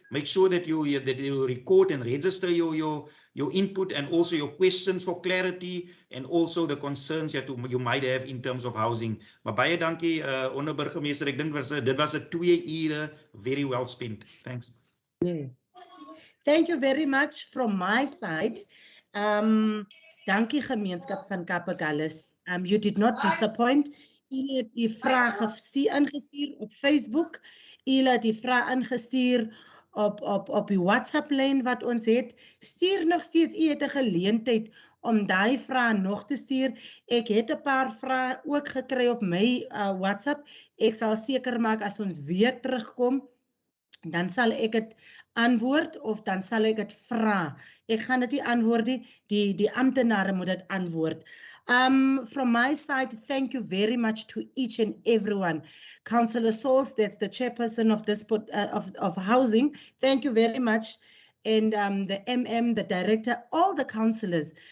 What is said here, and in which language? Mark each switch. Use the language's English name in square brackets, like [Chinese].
[English] Make sure that you record and register your input, and also your questions for clarity, and also the concerns that you might have in terms of housing. [Afrikaans] Maar baie dankie onderburgemeester, ek dink dit was 'n 2 ure [English] very well spent. Thanks. Yes. Thank you very much from my side. [Afrikaans] Dankie gemeenskap van Kapagallis. [English] You did not disappoint. [Afrikaans] Julle het die vraag ingestuur op Facebook. Julle het die vraag ingestuur op die WhatsApp-lyn wat ons het. Stuur nog steeds, u het 'n geleentheid om daai vrae nog te stuur. Ek het 'n paar vrae ook gekry op my WhatsApp. Ek sal seker maak as ons weer terugkom, dan sal ek dit antwoord of dan sal ek dit vra. Ek gaan dit nie antwoord nie, die amptenare moet dit antwoord. [English] From my side, thank you very much to each and everyone. Councillor Sauls, that's the chairperson of this of housing. Thank you very much. And the MM, the director, all the councillors.